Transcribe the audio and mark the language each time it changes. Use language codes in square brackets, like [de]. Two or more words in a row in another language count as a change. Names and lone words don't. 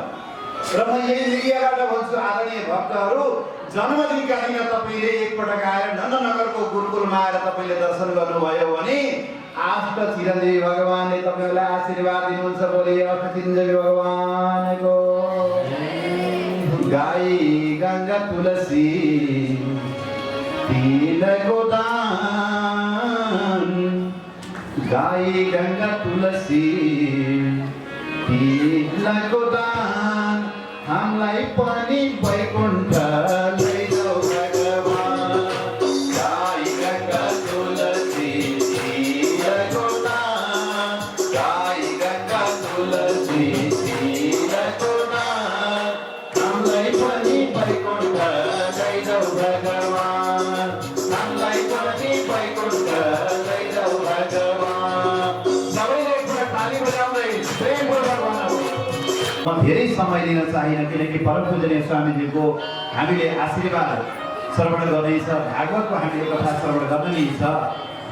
[ne] र म यही मिडियाबाट भन्छु, आदरणीय भक्तहरू, जन्मदिनका दिन तपाईँले एकपटक आएर नन्दनगरको गुरुकुलमा आएर तपाईँले दर्शन गर्नुभयो भने अष्ट चिरञ्जीवी भगवानले तपाईँलाई आशीर्वाद दिनुहुन्छ। बोले अष्ट चिरञ्जीवी भगवानको गाई गंगा तुलसी तिलको दान, गाई गंगा तुलसी तिलको दान, हामीलाई पनि वैकुण्ठ लैजाऊ भगवान। गाई गंगा तुलसी तिलको दान, गाई गंगा तुलसी तिलको दान, हामीलाई पनि वैकुण्ठ लैजाऊ भगवान, हामीलाई पनि वैकुण्ठ लैजाऊ भगवान। सबैले एकपल्ट ताली बजाउँदै प्रेमपूर्वक भनौँ। म धेरै समय लिन चाहिन, किनकि परम पूजनीय स्वामीजीको हामीले आशीर्वाद श्रवण गर्दैछ, भागवतको हामीले कथा श्रवण गर्दै छ।